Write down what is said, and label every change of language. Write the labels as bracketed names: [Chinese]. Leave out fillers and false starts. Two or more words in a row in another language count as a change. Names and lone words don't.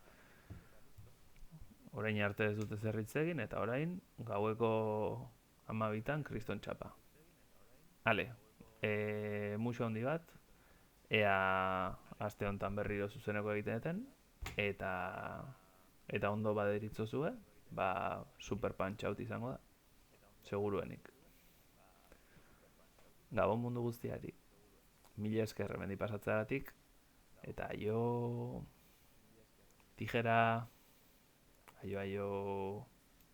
[Basque] Orain arte ez dute zerritz egin eta orain gaueko 12 kriston txapa. Ale, muxo handi bat, ea aste honetan berriro zuzeneko egiten eta ondo baderitzozue, ba super punch out izango da, seguruenik. Gabon mundu guztiari, mila esker hemendi pasatzeratik, eta aio, tijera, aio.